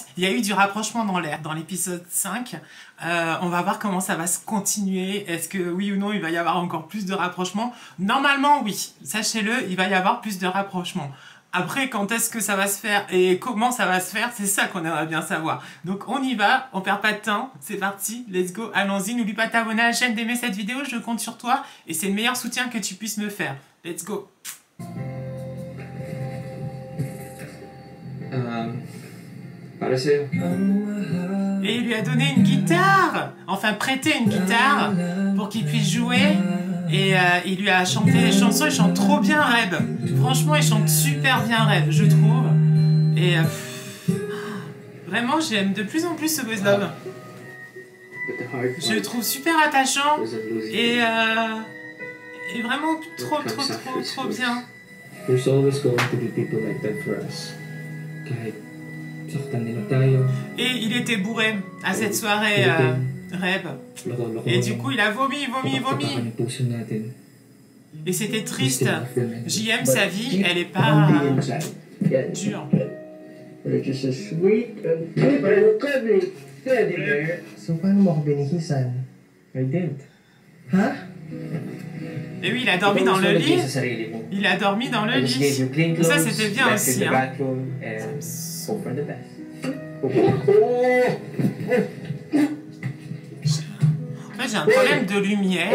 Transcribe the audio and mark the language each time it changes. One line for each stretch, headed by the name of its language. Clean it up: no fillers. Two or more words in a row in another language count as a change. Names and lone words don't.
French: Il y a eu du rapprochement dans l'air dans l'épisode 5. On va voir comment ça va se continuer. Est-ce que oui ou non, il va y avoir encore plus de rapprochement? Normalement, oui. Sachez-le, il va y avoir plus de rapprochement. Après, quand est-ce que ça va se faire et comment ça va se faire, c'est ça qu'on aimerait bien savoir. Donc on y va, on perd pas de temps, c'est parti,
English: let's go,
French: allons-y. N'oublie pas de t'abonner à la chaîne, d'aimer cette vidéo, je compte sur toi et c'est le meilleur soutien que tu puisses me faire.
English: Let's go.
Filipino: Para sa'yo.
French: Et il lui a donné une guitare, enfin prêté une guitare pour qu'il puisse jouer. Et il lui a chanté des chansons, il chante trop bien Reb. Franchement, il chante super bien Reb, je trouve. Et vraiment, j'aime de plus en plus ce
English: boys love.
French: Je le trouve super attachant et vraiment trop bien.
English: There's always going to be people like that for us.
Filipino: Kahit saktan nila tayo.
French: Et il était bourré à cette soirée Reb. Et du coup, il a vomi. Et c'était triste. JM, sa vie, elle est pas dure.
Filipino: So, paano mo ako binihisan?
English: I did. Ha?
French: Et oui, il a dormi dans le lit. Il a dormi dans le lit. Et ça, c'était bien aussi. Hein. En fait, j'ai un problème de lumière.